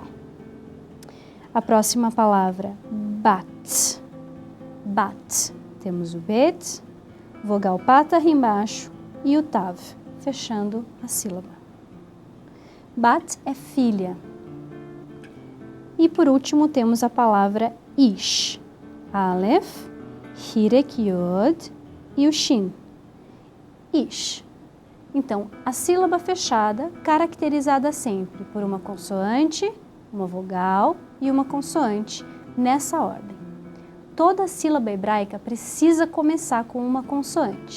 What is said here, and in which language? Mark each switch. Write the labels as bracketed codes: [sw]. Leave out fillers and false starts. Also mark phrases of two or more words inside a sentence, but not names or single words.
[pt] A próxima palavra, bat. Bat. Temos o bet, vogal pata embaixo e o tav, fechando a sílaba. Bat é filha. E por último temos a palavra ish. Aleph, hirek yod e o shin. Ish. Então, a sílaba fechada, caracterizada sempre por uma consoante, uma vogal e uma consoante, nessa ordem. Toda sílaba hebraica precisa começar com uma consoante.